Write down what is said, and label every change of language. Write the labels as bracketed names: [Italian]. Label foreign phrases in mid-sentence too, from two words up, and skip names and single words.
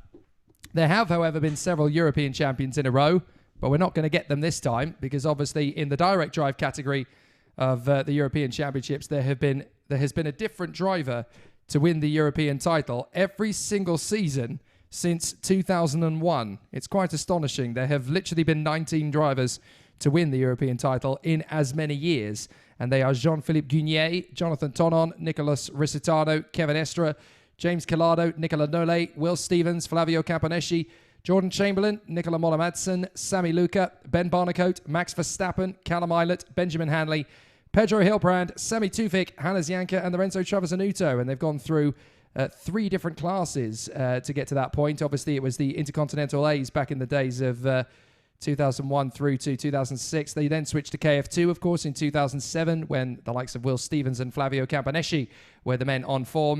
[English] There have, however, been several European champions in a row, but we're not going to get them this time because obviously in the direct drive category of the European Championships, there has been a different driver to win the European title every single season since 2001. It's quite astonishing. There have literally been 19 drivers to win the European title in as many years, and they are Jean-Philippe Gugnier, Jonathan Tonon, Nicolas Risitano, Kevin Estra, James Collado, Nicola Nole, Will Stevens, Flavio Caponeschi, Jordan Chamberlain, Nicola Molla-Madsen, Sami Luca, Ben Barnicoat, Max Verstappen, Callum Eilert, Benjamin Hanley, Pedro Hilbrand, Sami Tufik, Hannes Janke, and Lorenzo Travasanuto. And they've gone through 3 different classes to get to that point. Obviously, it was the Intercontinental A's back in the days of 2001 through to 2006. They then switched to KF2, of course, in 2007, when the likes of Will Stevens and Flavio Campaneschi were the men on form.